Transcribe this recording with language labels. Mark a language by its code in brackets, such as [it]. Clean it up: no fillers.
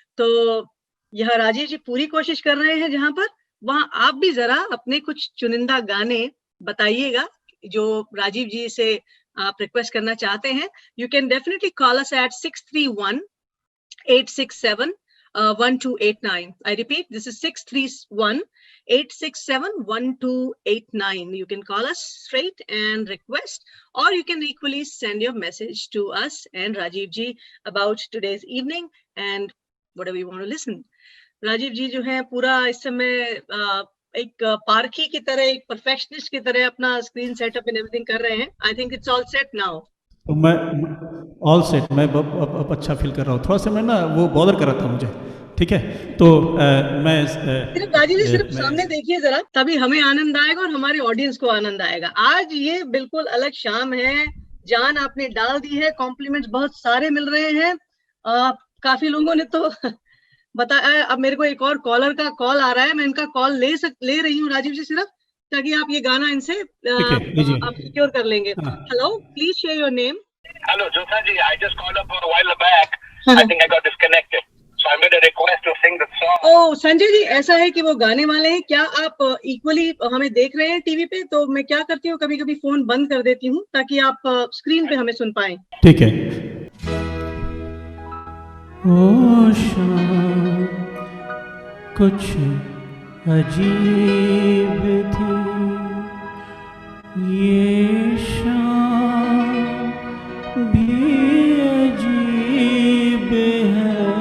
[hi] तो यह राजीव जी पूरी कोशिश कर रहे हैं जहां पर, वहां आप भी जरा अपने कुछ चुनिंदा गाने बताइएगा जो राजीव जी से आप रिक्वेस्ट करना चाहते हैं। [en] You can definitely call us at 631-867-1289. I repeat, this is 631-867-1289. You can call us straight and request, or you can equally send your message to us and Rajiv ji about today's evening and whatever you want to listen. [hi] Rajiv जी जो है पूरा इस समय एक पारखी की तरह, एक perfectionist की तरह अपना स्क्रीन सेटअप [en] and everything [hi] कर रहे हैं। [en] I think it's all set now. [hi] तो मैं [en] all set, [hi] मैं अब अच्छा फील कर रहा हूँ। थोड़ा सा मैं ना वो बॉदर कर रहा था मुझे, ठीक है। तो मैं सिर्फ राजीव जी सिर्फ सामने देखिए जरा, तभी हमें आनंद आएगा और हमारे ऑडियंस को आनंद आएगा। आज ये बिल्कुल अलग शाम है, जान आपने डाल दी है, कॉम्प्लीमेंट्स बहुत सारे मिल रहे हैं। काफी लोगों ने तो बताया। अब मेरे को एक और कॉलर का कॉल आ रहा है, मैं इनका कॉल ले रही हूँ राजीव जी, सिर्फ ताकि आप ये गाना इनसे आप सिक्योर कर लेंगे। [en] Hello, please share your name. Hello Jyotsna ji, I just called up a while back. I think I got disconnected, so I made a request to sing the song. [hi] ओह संजय जी, ऐसा है कि वो गाने वाले हैं क्या? आप इक्वली हमें देख रहे हैं टीवी पे, तो मैं क्या करती हूँ कभी कभी फोन बंद कर देती हूँ ताकि आप स्क्रीन पे हमें सुन पाएं। ठीक है। ओ शाम कुछ अजीब थी, ये शाम भी अजीब है।